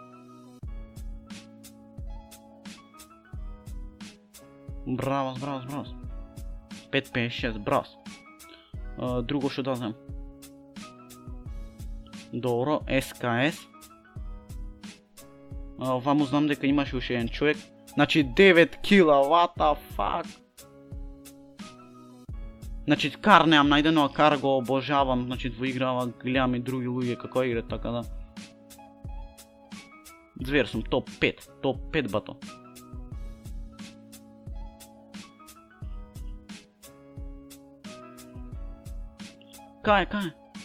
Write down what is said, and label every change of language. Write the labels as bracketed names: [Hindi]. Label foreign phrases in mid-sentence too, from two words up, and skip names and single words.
[Macedonian] Бравас. 556, брас. Друго што да знам. Добро, СКС. Ваму знам дека имаше уште еден човек. Значи 9 кила, [English] what the fuck. [Macedonian] Значи кар неам најдено, а кар го обожавам. Значи во играва гледам и други луѓе како играат, така да. Звер сум, топ 5 бато. Кај?